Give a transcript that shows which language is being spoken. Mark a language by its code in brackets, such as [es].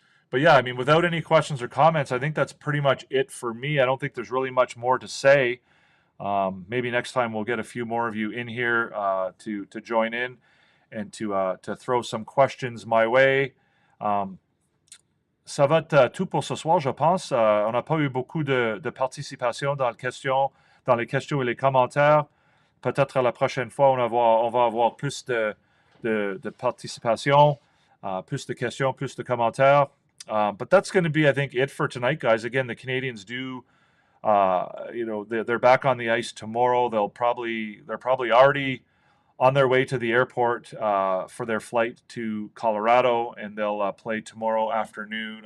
[en] But yeah, I mean, without any questions or comments, I think that's pretty much it for me. I don't think there's really much more to say. Maybe next time we'll get a few more of you in here to join in and to throw some questions my way. [fr] Ça va être tout pour ce soir, je pense. On n'a pas eu beaucoup de participation dans les questions et les commentaires. Peut-être la prochaine fois, on va avoir plus de participation, plus de questions, plus de commentaires. [en] But that's going to be, I think, it for tonight, guys. Again, the Canadiens do, they're back on the ice tomorrow. They're probably already on their way to the airport for their flight to Colorado, and they'll play tomorrow afternoon.